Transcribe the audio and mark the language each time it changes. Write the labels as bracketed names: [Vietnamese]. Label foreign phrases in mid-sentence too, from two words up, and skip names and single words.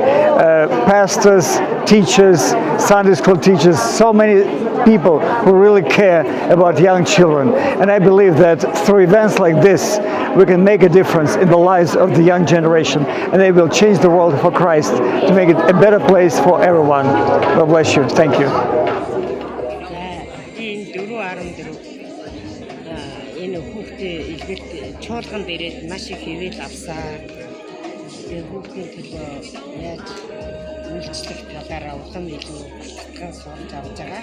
[English] Pastors, teachers, Sunday school teachers, so many people who really care about young children. And I believe that through events like this, we can make a difference in the lives of the young generation, and they will change the world for Christ to make it a better place for everyone. God bless you. Thank you. [Mongolian] Чуулган дээрээ маш их хэвэл авсан. Тэгээ хүүхдийн төлөө яаж үйлчлэх талаараа улам илүү гал сурч авч байгаа.